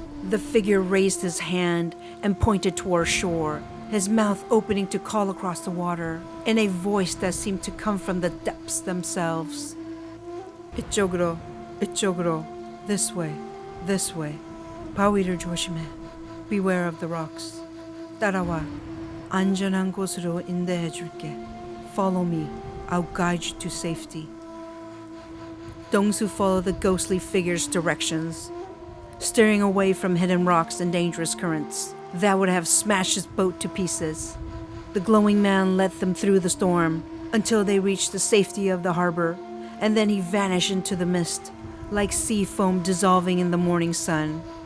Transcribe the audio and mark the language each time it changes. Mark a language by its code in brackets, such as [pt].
[en] The figure raised his hand and pointed toward shore, his mouth opening to call across the water, in a voice that seemed to come from the depths themselves. [ko] "이쪽으로, 이쪽으로, [en] this way, this way. [ko] 바위를 조심해. [en] Beware of the rocks. [ko] 따라와. 안전한 곳으로 인도해 줄게. [en] Follow me. I'll guide you to safety." Dong-su followed the ghostly figure's directions, steering away from hidden rocks and dangerous currents that would have smashed his boat to pieces. The glowing man led them through the storm until they reached the safety of the harbor, and then he vanished into the mist, like sea foam dissolving in the morning sun.